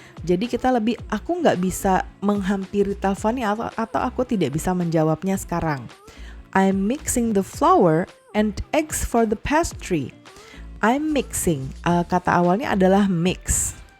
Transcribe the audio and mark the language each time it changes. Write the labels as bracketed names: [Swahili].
[Indonesian] Jadi kita aku nggak bisa menghampiri teleponnya atau aku tidak bisa menjawabnya sekarang. [English] I'm mixing the flour and eggs for the pastry. I'm mixing. [Indonesian] Kata awalnya adalah mix.